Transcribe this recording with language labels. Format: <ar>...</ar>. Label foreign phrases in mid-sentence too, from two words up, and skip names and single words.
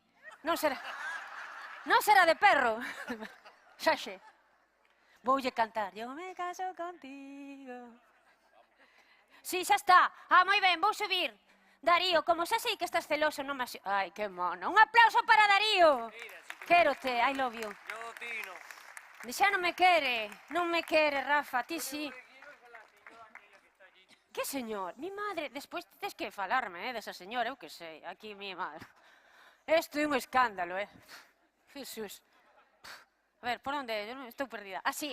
<gl>Non será de perro. Xaxe. Voulle cantar.</gl> <es>Yo me caso contigo.</es> <gl>Sí, xa está. Moi ben, vou subir. Darío, como xa sei que estás celoso, non me... Ai, que mono. Un aplauso para Darío. Quérote,</gl> <en>I love you.</en> <es>Yo, Tino.</es> <gl>Xa non me quere, Rafa, ti sí. Que señor?</gl> <es>Mi madre,</es> <gl>despois tes que falarme, desa señora, eu que sei, aquí</gl> <es>mi madre.</es> <gl>Isto é un escándalo, Jesús. A ver, por onde? Eu estou perdida. Así.</gl>